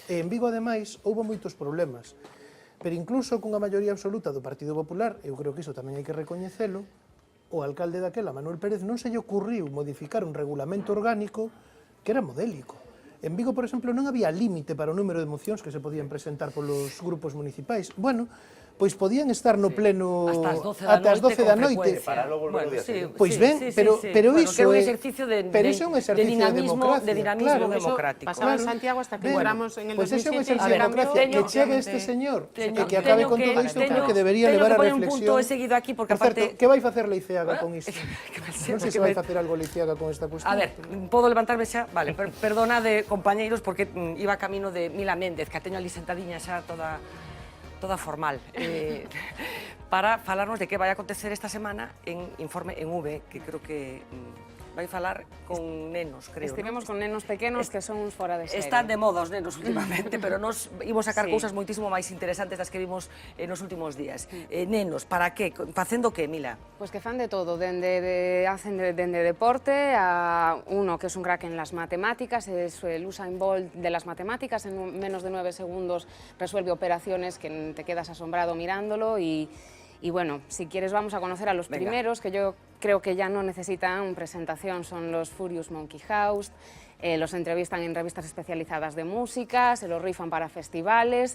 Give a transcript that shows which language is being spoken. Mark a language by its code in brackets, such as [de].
[gl] E en Vigo, ademais, houve moitos problemas, pero incluso cunha maioría absoluta do Partido Popular, eu creo que iso tamén hai que recoñecelo, o alcalde daquela, Manuel Pérez, non se lle ocurriu modificar un regulamento orgánico que era modélico. En Vigo, por exemplo, non había límite para o número de mocións que se podían presentar polos grupos municipais. Bueno, pois podían estar no pleno ata as 12 da noite. Pois ben, pero iso é un exercicio de democracia. De dinamismo democrático. [es] Pasaba en Santiago hasta que entramos en el 2007. [gl] Pois ese é un exercicio de democracia. Que chegue este señor e que acabe con todo isto, creo que debería levar a reflexión. Teño que poñer un punto seguido aquí, porque aparte... Que vai facer Leiceaga con isto? Non sei se vai facer algo Leiceaga con esta cuestión. A ver, podo levantarme xa? Vale, perdona de compañeiros, porque iba camino de Mila Méndez, que a teño ali sentadiña xa toda formal, para falarnos de que vai acontecer esta semana en Informe en V, que creo que vai falar con nenos, creo. Estivemos con nenos pequenos que son uns fora de serie. Están de moda os nenos últimamente, pero nos imos sacar cousas moitísimo máis interesantes das que vimos nos últimos días. Nenos, para que? Facendo que, Mila? Pois que fan de todo, [es] hacen dende deporte a uno que es un crack en las matemáticas, es el Usain Bolt de las matemáticas, en menos de 9 segundos resuelve operaciones que te quedas asombrado mirándolo y bueno, si quieres vamos a conocer a los primeros, que yo creo que ya no necesitan presentación, son los Furious Monkey House, los entrevistan en revistas especializadas de música, se los rifan para festivales.